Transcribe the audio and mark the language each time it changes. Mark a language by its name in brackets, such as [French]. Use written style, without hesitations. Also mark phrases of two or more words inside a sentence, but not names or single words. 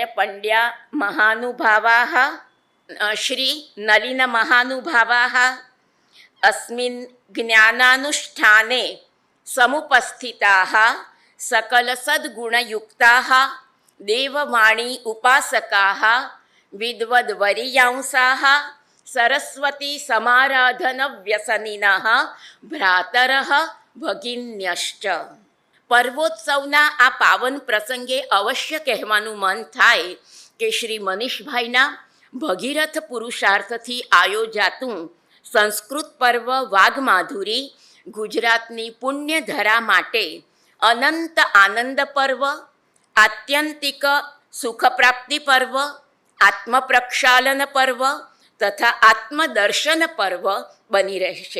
[Sanskrit] पंड्या महानुभावाः श्री नलिन महानुभावाः अस्मिन् ज्ञानानुष्ठाने समुपस्थिताः सकलसद्गुणयुक्ताः देववाणी उपासकाः विद्वद्वरीयांसाः सरस्वती समाराधनव्यसनिनः भ्रातरः भगिन्यश्च. [Gujarati] પર્વોત્સવના આ પાવન પ્રસંગે અવશ્ય કહેવાનું મન થાય કે શ્રી મનીષભાઈના ભગીરથ પુરુષાર્થથી આયોજાતું સંસ્કૃત પર્વ વાઘમાધુરી ગુજરાતની પુણ્યધરા માટે અનંત આનંદ પર્વ, આત્યંતિક સુખપ્રાપ્તિ પર્વ, આત્મપ્રક્ષાલન પર્વ તથા આત્મદર્શન પર્વ બની રહેશે.